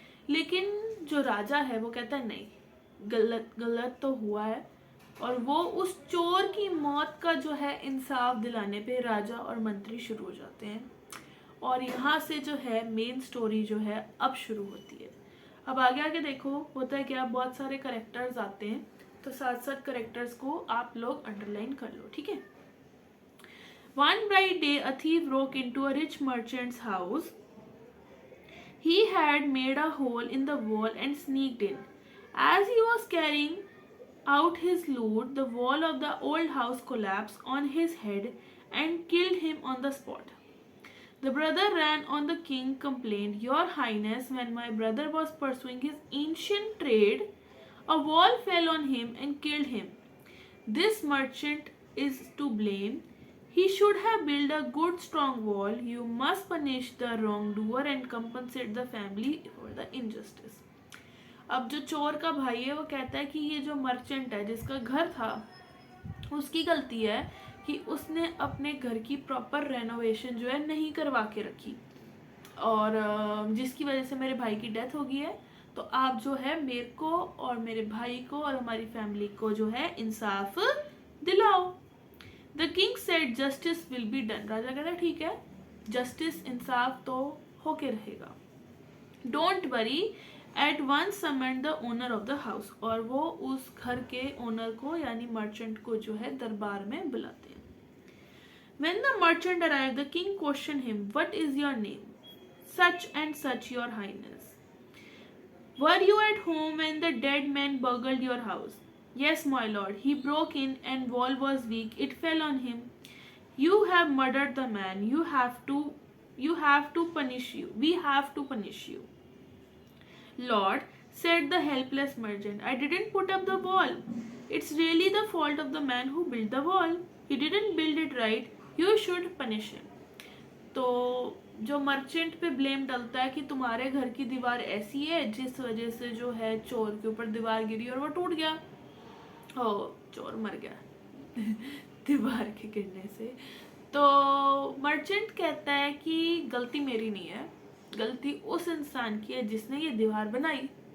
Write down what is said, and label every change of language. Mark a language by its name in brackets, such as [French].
[Hindi] लेकिन जो राजा है वो कहता है नहीं, गलत तो हुआ है, और वो उस चोर की मौत का जो है इंसाफ दिलाने पे राजा और मंत्री शुरू हो जाते हैं। और यहाँ से जो है मेन स्टोरी जो है अब शुरू होती है। अब आगे आगे देखो होता है क्या, बहुत सारे करेक्टर्स आते हैं, तो साथ साथ करेक्टर्स को आप लोग अंडरलाइन कर लो, ठीक है। [English] One bright day, a thief broke into a rich merchant's house. He had made a hole in the wall and sneaked in. As he was carrying out his loot, the wall of the old house collapsed on his head and killed him on the spot. The brother ran on the king, complained, Your Highness, when my brother was pursuing his ancient trade, a wall fell on him and killed him. This merchant is to blame. He should have built a good strong wall. You must punish the wrongdoer and compensate the family for the injustice. [Hindi] अब जो चोर का भाई है वो कहता है कि ये जो मर्चेंट है जिसका घर था उसकी गलती है कि उसने अपने घर की प्रॉपर रेनोवेशन जो है नहीं करवा के रखी, और जिसकी वजह से मेरे भाई की डेथ हो गई है। तो आप जो है मेरे को और मेरे भाई को और हमारी फैमिली को जो है इंसाफ दिलाओ। [English] The king said justice will be done. [Hindi] राजा कहता है ठीक है, जस्टिस इंसाफ तो होके रहेगा। [English] don't worry at once summon the owner of the house, [Hindi] और वो उस घर के ओनर को यानी मर्चेंट को जो है दरबार में बुलाते हैं। [English] When the merchant arrived, the king questioned him, "What is your name?" "Such and such, your highness." "Were you at home when the dead man burgled your house?" "Yes, my lord. He broke in and wall was weak. It fell on him." "You have murdered the man. You have to punish you. We have to punish you." "Lord," said the helpless merchant, "I didn't put up the wall. It's really the fault of the man who built the wall. He didn't build it right. You should punish him." [Hindi] तो जो merchant पे blame डलता है कि तुम्हारे घर की दीवार ऐसी है जिस वजह से जो है चोर के ऊपर दीवार गिरी और वो टूट गया, ओ चोर मर गया दीवार के गिरने से। तो मर्चेंट कहता है कि गलती मेरी नहीं है, गलती उस इंसान की है जिसने ये दीवार बनाई।